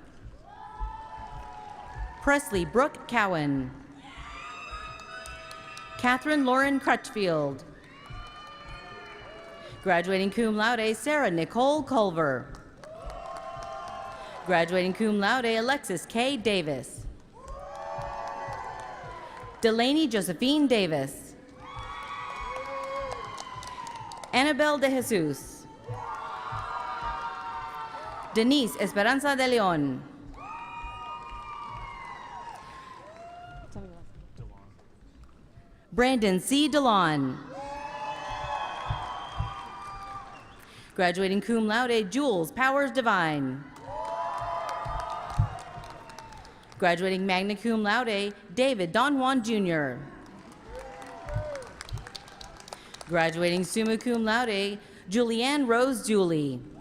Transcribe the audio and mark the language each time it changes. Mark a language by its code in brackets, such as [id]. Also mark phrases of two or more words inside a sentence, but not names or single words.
[en] Presley Brooke Cowan. Catherine Lauren Crutchfield. Graduating [la] cum laude, [en] Sarah Nicole Culver. [la] Graduating cum laude, [en] Alexis K. Davis. Delaney Josephine Davis. Annabelle de Jesus. Denise Esperanza de Leon. Brandon C. DeLon. Graduating [la] cum laude, [en] Jules Powers Divine. Graduating [la] magna cum laude, [en] David Don Juan Jr. Graduating [la] summa cum laude, [en] Julianne Rose Julie.